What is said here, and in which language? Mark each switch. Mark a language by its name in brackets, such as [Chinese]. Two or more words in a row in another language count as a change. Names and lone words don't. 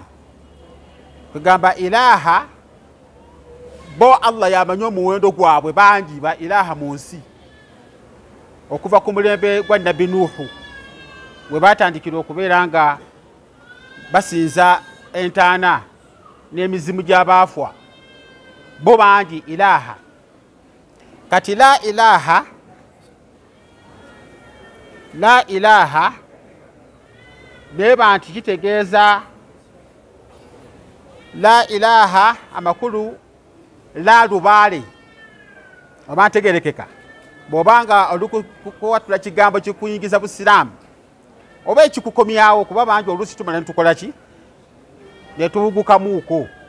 [Ganda] Kugamba ilaha, bo Allah yamanyi omuwendo gwabwe bangi ba ilaha mu nsi, okuva ku mulembe gwa Nabbi Nuuhu we batandikira okubeera nga basinza entaana n'emizimu gy'abaafwa, bo bangi ilaha. Kati [Arabic] لا إله, لا إله [Ganda] beba nti kitegeeza [Arabic] لا إله [Ganda] amakulu la lubaale oba ntegerekeka. Bw'obanga olukukwatula kigambo kikuyingiza busiraamu oba ekikukomyawo, kuba bangi oluusi tumala netukola ki, netuwugukamuuko.